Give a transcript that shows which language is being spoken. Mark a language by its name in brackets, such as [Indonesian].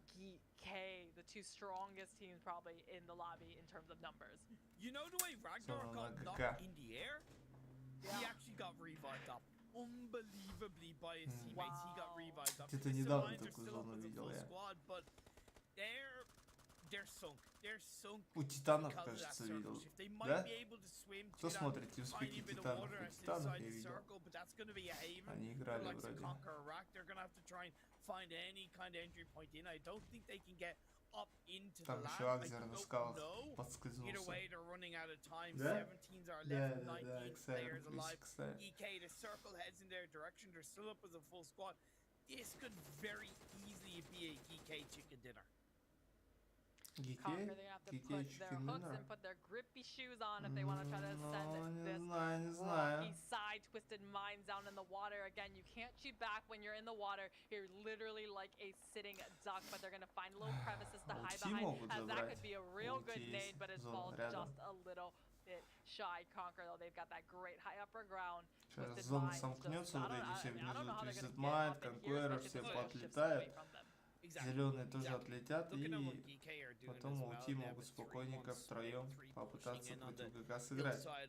[English] GK, the 2 strongest teams probably in the lobby in terms of numbers. You know the way Ragnar got knocked in the air? He actually got revived up. Unbelievably by his teammates, he got revived up. [Russian] Где-то недавно такую зону видел я. [English] But they're sunk. They're sunk. [Russian] У Титанов, кажется, видел. Да? Кто смотрит тимспики Титанов? У Титанов я видел. Они играли вроде. [English] They're gonna have to try and find any kind of entry point in. I don't think they can get up into the [Russian] Там еще Акзер на скалах подскользнулся. [English] Either way, they're running out of time. [Russian] Да? [English] 17s are left, 19 [Russian] Да, [English] players alive. [Russian] кстати. [English] EK, the circle heads in their direction. They're still up as a full squad. This could very easily be a GK chicken dinner. Conquer, they have to put their hooks and put their grippy shoes on if they want to try to send this rocky side twisted mind down in the water. Again, you can't shoot back when you're in the water. You're literally like a sitting duck, but they're going to find little crevices to hide behind, as that could be a real good nade, but it falls just a little bit shy. Conquer, though, they've got that great high upper ground. [Russian] Сейчас зона сомкнется, вот эти все внизу, Twisted Mind, Conqueror, все подлетают. Зеленые тоже отлетят, и потом OT могут спокойненько втроем попытаться против ГК сыграть.